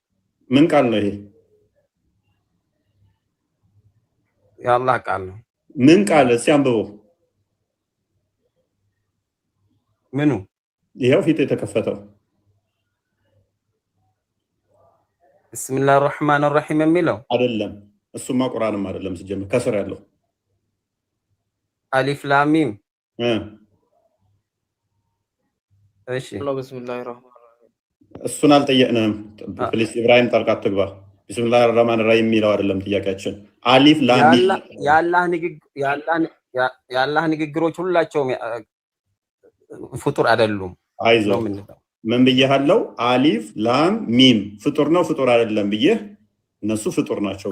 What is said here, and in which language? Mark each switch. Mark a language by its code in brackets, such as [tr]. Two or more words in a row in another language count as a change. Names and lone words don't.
[am] ምን ቃል ነው ይሄ? የአላህ ቃል ነው። ምን ቃል? እስኪ አንብበው። ምኑ? ይሄው ፊት የተከፈተው [ar] بسم الله الرحمن الرحيم [am] የሚለው አይደለም። እሱማ ቁርአንም አይደለም። ሲጀምር ከስር ያለው [ar] ألف لام ميم እሺ ቢስሚላህ الرحمن الرحيم [am] እሱን አልጠየቅንም። ፕሊስ ኢብራሂም ጣልቃ አትግባ። [ar] بسم الله الرحمن الرحيم [am] የሚለው አይደለም ጥያቄያችን። [ar] ألف لام ميم [am] የአላህ ንግግሮች ሁላቸውም ፍጡር አይደሉም። አይዞህ ምን ብዬሃለው? [ar] ألف لام ميم [am] ፍጡር ነው ፍጡር አይደለም ብዬ እነሱ ፍጡር ናቸው።